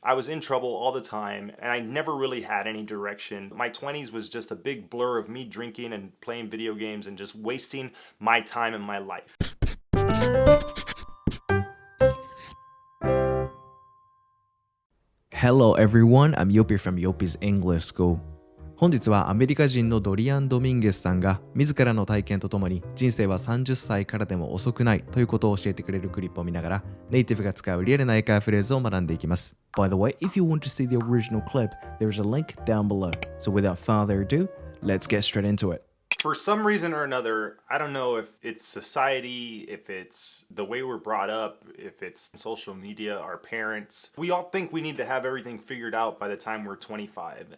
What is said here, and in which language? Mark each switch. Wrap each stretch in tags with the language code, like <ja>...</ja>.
<en>I was in trouble all the time, and I never really had any direction. My 20s was just a big blur of me drinking and playing video games and just wasting my time and my life. Hello everyone, I'm Yopi from Yopis English School.</en> <ja>本日はアメリカ人のドリアン・ドミンゲスさんが自らの体験とともに人生は30歳からでも遅くないということを教えてくれるクリップを見ながらネイティブが使うリアルな英会話フレーズを学んでいきます。</ja> <en>By the way, if you want to see the original clip, there's a link down below. So without further ado, let's get straight into it. For some reason or another, I don't know if it's society, if it's the way we're brought up, if it's social media, our parents. We all think we need to have everything figured out by the time we're 25.</en>